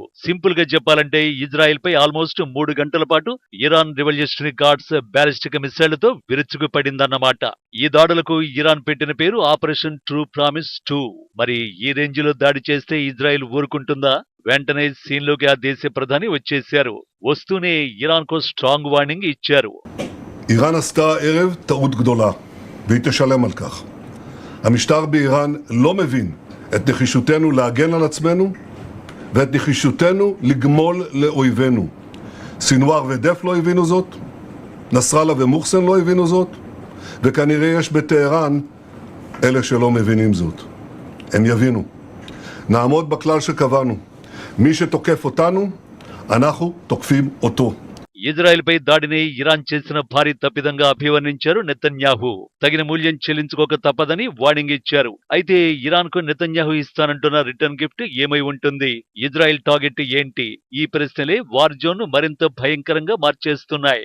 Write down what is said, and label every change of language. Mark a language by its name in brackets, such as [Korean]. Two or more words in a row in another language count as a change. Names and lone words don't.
[Telugu] సింపుల్ గా చెప్పాలంటే ఇజ్రాయెల్ పై ఆల్మోస్ట్ 3 గంటల పాటు ఇరాన్ రెవల్యూషనరీ గార్డ్స్ [English] ballistic missiles [Telugu] విరుచుకుపడిందన్నమాట. ఈ దాడులకు ఇరాన్ పెట్టిన పేరు ఆపరేషన్ ట్రూ ప్రామిస్ 2. మరి ఈ రేంజ్ లో దాడి చేస్తే ఇజ్రాయెల్ ఊరుకుంటుందా? వెంటనే సీన్లోకి ఆ దేశ ప్రధాని వచ్చేశారు. వస్తూనే ఇరాన్ కు [English] strong warning [Telugu] ఇచ్చారు. [Hebrew] איראן עשתה הערב טעות גדולה, והיא תשלם על כך. המשטר באיראן לא מבין את נחישותנו להגן על עצמנו ואת נחישותנו לגמול לאויבינו. סינואר ודף לא הבינו זאת, נסראללה ומוחסן לא הבינו זאת, וכנראה יש בטהרן אלה שלא מבינים זאת. הם יבינו. נעמוד בכלל שקבענו. מי שתוקף אותנו, אנחנו תוקפים אותו. [Telugu] ఇజ్రాయెల్ పై దాడిని ఇరాన్ చేసిన భారీ తప్పిదంగా అభివర్ణించారు నెతన్యాహు. తగిన మూల్యం చెల్లించుకోక తప్పదని వార్నింగ్ ఇచ్చారు. అయితే ఇరాన్ కు నెతన్యాహు ఇస్తానంటున్న [English] return gift [Telugu] ఏమై ఉంటుంది? ఇజ్రాయెల్ టార్గెట్ ఏంటి? ఈ ప్రశ్నలే [English] war zone [Telugu] ను మరింత భయంకరంగా మార్చేస్తున్నాయి.